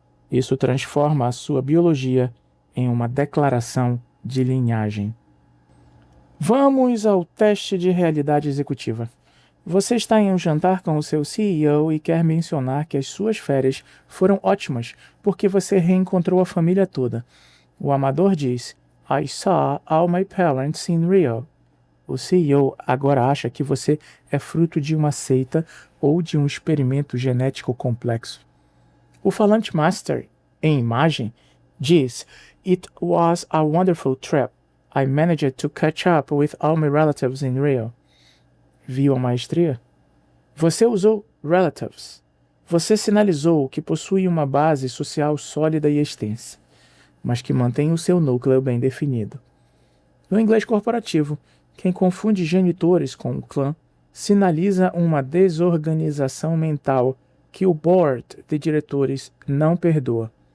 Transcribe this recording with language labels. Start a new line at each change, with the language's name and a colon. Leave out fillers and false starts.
Portuguese: Isso transforma a sua biologia em uma declaração de linhagem. Vamos ao teste de realidade executiva. Você está em um jantar com o seu CEO e quer mencionar que as suas férias foram ótimas porque você reencontrou a família toda. O amador diz,
English: I saw all my parents in Rio.
Portuguese: O CEO agora acha que você é fruto de uma seita ou de um experimento genético complexo. O falante master, em imagem, diz,
English: It was a wonderful trip. I managed to catch up with all my relatives in Rio.
Portuguese: Viu a maestria? Você usou relatives. Você sinalizou que possui uma base social sólida e extensa, mas que mantém o seu núcleo bem definido. No inglês corporativo, quem confunde genitores com o clã sinaliza uma desorganização mental que o board de diretores não perdoa.